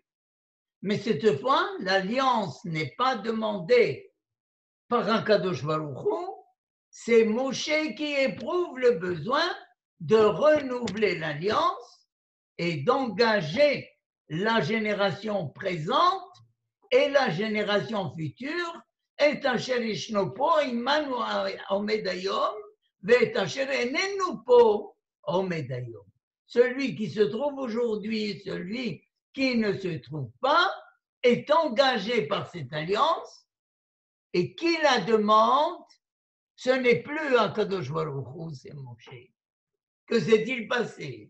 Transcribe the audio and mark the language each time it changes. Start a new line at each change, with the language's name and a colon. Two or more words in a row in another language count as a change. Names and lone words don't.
French: Mais cette fois, l'alliance n'est pas demandée par un
Hebrew: קדוש ברוך הוא,
French: c'est Moshe qui éprouve le besoin de renouveler l'alliance et d'engager la génération présente et la génération future,
Hebrew: את אשר ישנו פה עמנו עומד היום, ואת אשר איננו פה עומד היום.
French: Celui qui se trouve aujourd'hui, celui qui ne se trouve pas, est engagé par cette alliance, et qui la demande, ce n'est plus un
Hebrew: קדוש ברוך הוא,
French: c'est Moshe. Que s'est-il passé?